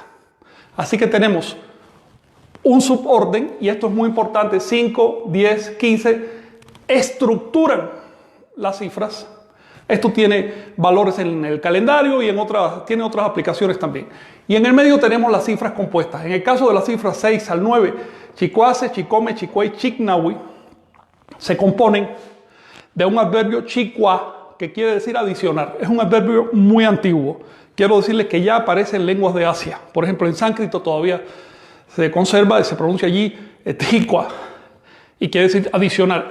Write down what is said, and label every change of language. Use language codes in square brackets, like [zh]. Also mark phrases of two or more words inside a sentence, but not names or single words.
[es] Así que tenemos un suborden, y esto es muy importante, 5, 10, 15, estructuran las cifras. Esto tiene valores en el calendario y tiene otras aplicaciones también. Y en el medio tenemos las cifras compuestas. En el caso de las cifras 6 al 9, [nah] chicuase, chicome, chicuey, chignahui, [es] se componen de un adverbio chicua, que quiere decir adicionar. Es un adverbio muy antiguo. Quiero decirles que ya aparece en lenguas de Asia. Por ejemplo, en sánscrito todavía se conserva, se pronuncia allí chicua, y quiere decir adicionar.